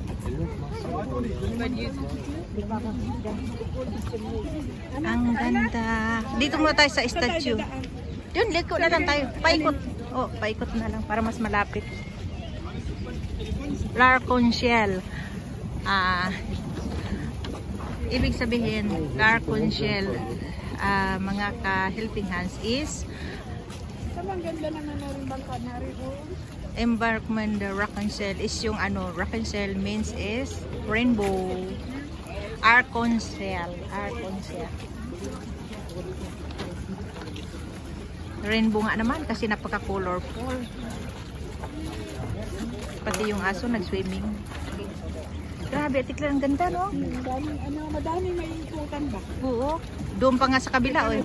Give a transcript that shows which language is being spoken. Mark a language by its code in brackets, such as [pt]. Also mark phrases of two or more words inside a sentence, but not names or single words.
[tl] Ang ganda. Dito muna tayo sa statue. Yun, liko na lang tayo. Paikot. Oh, paikot na lang para mas malapit. L'Arc-en-Ciel. Ibig sabihin, L'Arc-en-Ciel, mga ka-helping hands is Ang ganda naman na rin bangka na rin. embarkment. [en] The L'Arc-en-Ciel is [tl] yung ano, [en] L'Arc-en-Ciel means is rainbow. [tl] Arc-en-Ciel. Arc-en-Ciel. Rainbow nga naman kasi napaka-colorful. Pati yung aso nag-swimming. Grabe, Tikler, ang ganda, no? Madami may ikutan ba? Oo. Doon pa nga sa kabila, oh.